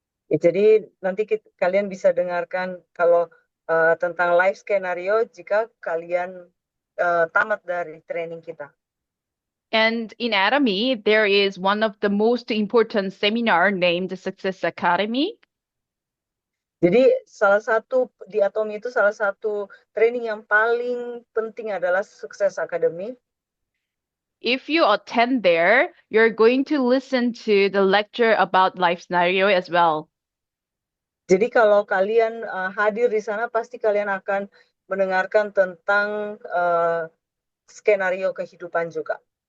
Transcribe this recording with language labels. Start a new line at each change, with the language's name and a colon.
Indonesian: Ya, jadi nanti kalian bisa dengarkan kalau tentang live skenario jika kalian tamat dari training kita.
English: And in Atomy, there is one of the most important seminar named Success Academy.
Indonesian: Jadi salah satu di Atomi itu salah satu training yang paling penting adalah Sukses Academy.
English: If you attend there, you're going to listen to the lecture about life scenario as well.
Indonesian: Jadi kalau kalian hadir di sana pasti kalian akan mendengarkan tentang skenario kehidupan juga.